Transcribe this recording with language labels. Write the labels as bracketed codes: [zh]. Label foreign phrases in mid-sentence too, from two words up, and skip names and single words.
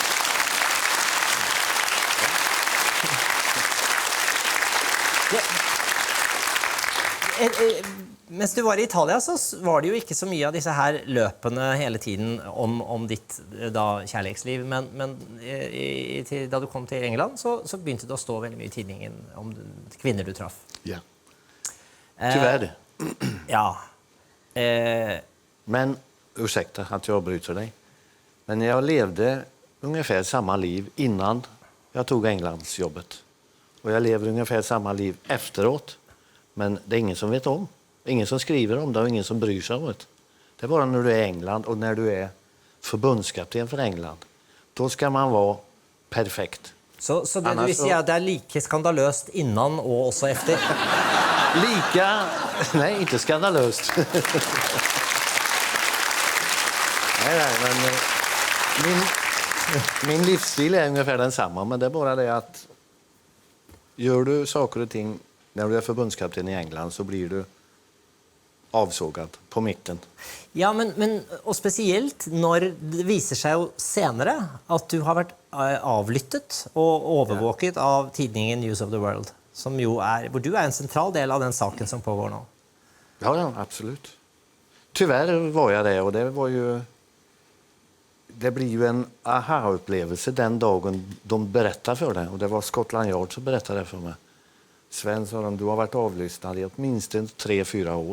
[no] Mens du var i Italia så var det jo ikke så mye av disse her løpene hele tiden om ditt da kjærlighetsliv, men da du kom til England så begynte det å stå veldig mye i tidningen om kvinner du traff. Ja. [sv] Tyvärr. Ja. Men, ursäkta att jag avbryter dig. Men jag levde ungefär samma liv innan jag tog Englandsjobbet. Och jag lever ungefär samma liv efteråt. Men det är ingen som vet om. Ingen som skriver om det och ingen som bryr sig om det. Det är bara när du är i England och när du är förbundskapten för England. Då ska man vara perfekt. [no] Så det du vil si at det like skandaløst innan og også efter? [sv] Nej, inte skandalöst. Men min livsstil är ungefär densamma, men det är bara det att gör du saker och ting när du är förbundskapten i England så blir du avsågad på mitten. [no] Ja, og spesielt når det viser seg jo senere at du har vært avlyttet og overvåket av tidningen News of the World, [sv] som jo hvor du är en central del av den saken som pågår nå. Ja, absolut. Tyvärr var jag det, och det blir ju en aha-upplevelse den dagen de berättar för det. Och det var Scotland Yard som berättade det för mig. Sven, sa de, du har varit avlyssnad i åtminstone 3-4 år.